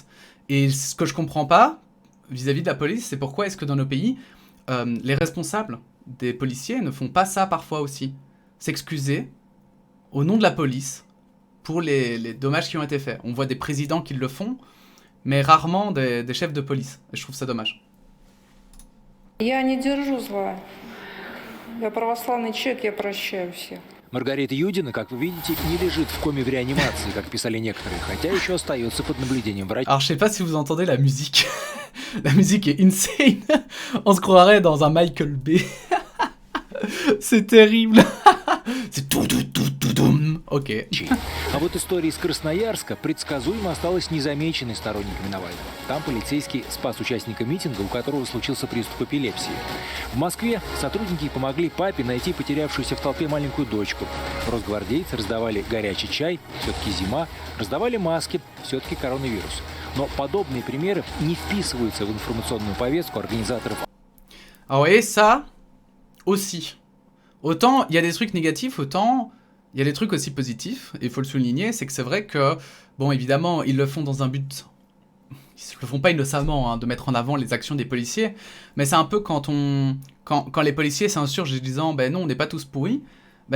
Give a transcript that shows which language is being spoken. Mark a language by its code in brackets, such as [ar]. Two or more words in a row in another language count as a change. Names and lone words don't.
[fr] Et ce que je comprends pas vis-à-vis de la police, c'est pourquoi est-ce que dans nos pays, les responsables des policiers ne font pas ça parfois aussi. S'excuser au nom de la police pour les dommages qui ont été faits. On voit des présidents qui le font, mais rarement des chefs de police. Et je trouve ça dommage. [ru] Я не держу зла. Я православный человек, я прощаю всех. Маргарита Юдина, как вы видите, не лежит в коме в реанимации, как писали некоторые, хотя еще остается под наблюдением врача. [fr] Alors je sais pas si vous entendez la musique. La musique est insane. On se croirait dans un Michael Bay. C'est terrible. C'est tout. Ok. [ru] А вот история из Красноярска предсказуемо осталась незамеченной сторонниками Навального. Там полицейский спас участника митинга, у которого случился приступ эпилепсии. В Москве сотрудники помогли папе найти потерявшуюся в толпе маленькую дочку. Росгвардейцы раздавали горячий чай, все-таки зима, раздавали маски, все-таки коронавирус. Но подобные примеры не вписываются в информационную повестку организаторов. [fr] Ah vous voyez ça aussi. Autant il y a des trucs négatifs, autant il y a des trucs aussi positifs. Et il faut le souligner, c'est que c'est vrai que, bon évidemment, ils le font dans un but... Ils le font pas innocemment, hein, de mettre en avant les actions des policiers. Mais c'est un peu quand les policiers s'insurgent en disant ben non, on n'est pas tous pourris.